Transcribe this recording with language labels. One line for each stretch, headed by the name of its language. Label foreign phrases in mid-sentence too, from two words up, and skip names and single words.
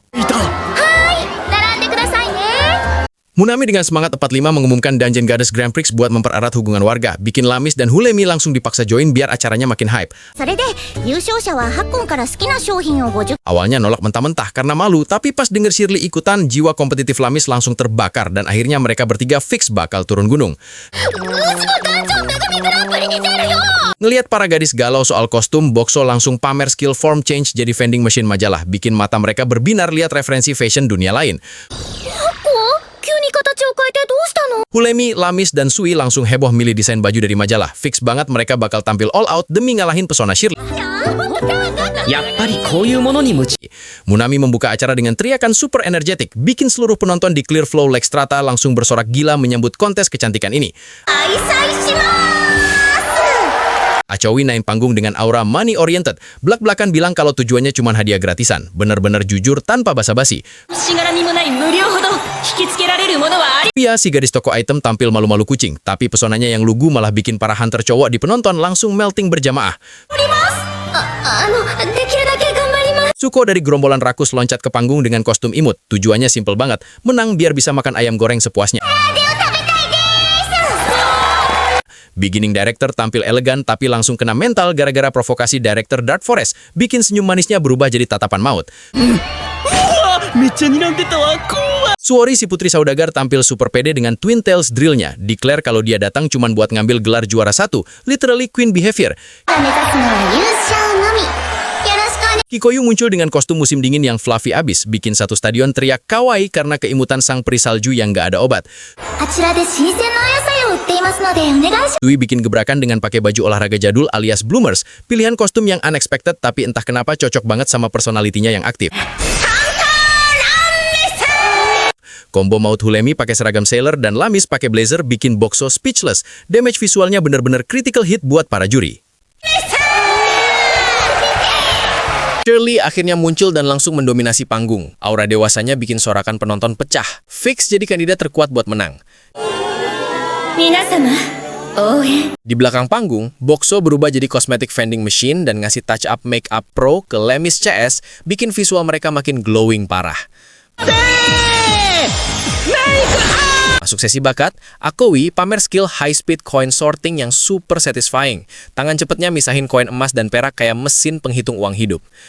Japanese: 並んでくださいね
Indonesian: Munami dengan semangat 45 mengumumkan Dungeon Goddess Grand Prix buat mempererat hubungan warga, bikin Lamis dan Hulemi langsung dipaksa join biar acaranya makin hype.
Japanese: それで優勝者はハコンから好きな商品を50
Indonesian: Awalnya nolak mentah-mentah karena malu, tapi pas denger Shirley ikutan, jiwa kompetitif Lamis langsung terbakar dan akhirnya mereka bertiga fix bakal turun gunung.
Japanese: うちの団長めぐみ
Indonesian: Ngelihat para gadis galau soal kostum, Boxo langsung pamer skill
English: form change
Indonesian: jadi
English: vending machine
Indonesian: majalah, bikin mata mereka berbinar lihat referensi fashion dunia lain.
Japanese: 急に形を変えてどうしたの
Indonesian: Hulemi, Lamis, dan Sui langsung heboh milih desain baju dari majalah. Fix banget mereka bakal tampil
English: all out
Indonesian: demi ngalahin pesona Shirley.
Japanese: やっぱりこういうものに夢中
Indonesian: Munami membuka acara dengan teriakan super energetik, bikin seluruh penonton di Clear Flow Lake Strata langsung bersorak gila menyambut kontes kecantikan ini.
Japanese: 愛妻しま
Indonesian: Achowi naik panggung dengan aura
English: money oriented.
Indonesian: Belak-belakan bilang kalau tujuannya cuma hadiah gratisan. Bener-bener jujur tanpa basa-basi.
Japanese: しがらみもない無料ほど引きつけられるものはあり
Indonesian: Pia, si gadis toko item tampil malu-malu kucing. Tapi pesonanya yang lugu malah bikin para hunter cowok di penonton langsung melting berjamaah.
Japanese: できるだけ頑張ります
Indonesian: Suko dari gerombolan rakus loncat ke panggung dengan kostum imut. Tujuannya simpel banget. Menang biar bisa makan ayam goreng sepuasnya. Beginning Director tampil elegan tapi langsung kena mental gara-gara provokasi Director Dark Forest. Bikin senyum manisnya berubah jadi tatapan maut.
Japanese: めっちゃ睨んでたわ怖い
Indonesian: Suori si putri saudagar tampil super pede dengan
English: Twin Tails
Indonesian: drillnya. Declare kalau dia datang cuma buat ngambil gelar juara 1.
English: Literally queen behavior.
Japanese: 目指すのは優勝のみよろしくお願い
Indonesian: Kikoyu muncul dengan kostum musim dingin yang fluffy abis. Bikin satu stadion teriak kawaii karena keimutan sang peri salju yang gak ada obat.
Japanese: あちらで新鮮なお野菜を売っていますのでお願いし
Indonesian: Dwi bikin gebrakan dengan pakai baju olahraga jadul alias bloomers. Pilihan kostum yang unexpected tapi entah kenapa cocok banget sama personalitinya yang aktif. Combo maut Hulemi pakai seragam sailor dan Lamis pakai blazer bikin Boxo speechless. Damage visualnya bener-bener
English: critical hit
Indonesian: buat para juri. Shirley akhirnya muncul dan langsung mendominasi panggung. Aura dewasanya bikin sorakan penonton pecah. Fix jadi kandidat terkuat buat menang.
Japanese: 皆様応援
Indonesian: Di belakang panggung, Boxo berubah jadi
English: cosmetic vending machine
Indonesian: dan ngasih
English: touch up make up
Indonesian: pro ke Lemis CS, bikin visual mereka makin glowing parah. Masuk sesi bakat, Akowi pamer skill
English: high speed coin sorting
Indonesian: yang
English: super satisfying.
Indonesian: Tangan cepetnya misahin koin emas dan perak kayak mesin penghitung uang hidup.